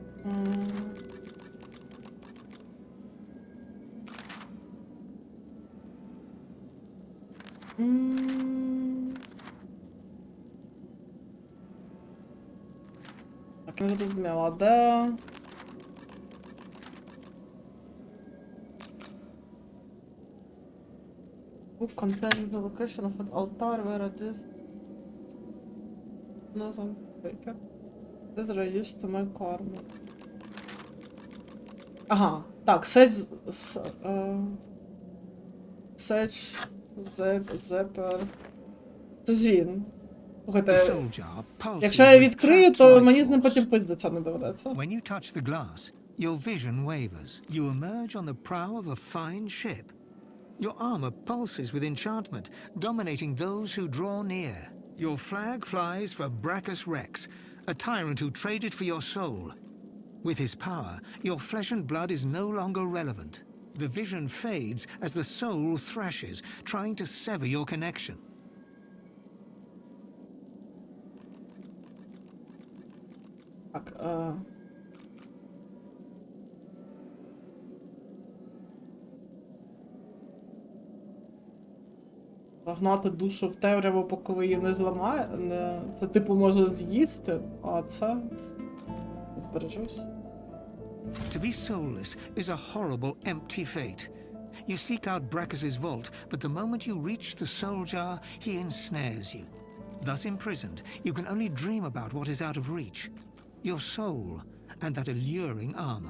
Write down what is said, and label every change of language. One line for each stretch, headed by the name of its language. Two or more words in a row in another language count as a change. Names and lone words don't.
Ukrainian: Так, не зрозуміла, де...
English: Book contains the location of an altar where it is... No, something. This is used to my karma.
Ukrainian: Ага, так, зепер... Це ж він. Слухайте, якщо я відкрию, то мені з ним потім пиздиться не доведеться.
English: When you touch the glass, your vision wavers. You emerge on the prow of a fine ship. Your armor pulses with enchantment, dominating those who draw near. Your flag flies for Brachus Rex, a tyrant who traded for your soul. With his power, your flesh and blood is no longer relevant. The vision fades as the soul thrashes, trying to sever your connection.
Ukrainian: Так, загнати душу в темряву, поки ви її не зламає, це типу може з'їсти, а це збережусь.
English: To be soulless is a horrible, empty fate. You seek out Brachus's vault, but the moment you reach the soul jar, he ensnares you. Thus imprisoned, you can only dream about what is out of reach. Your soul and that alluring armor.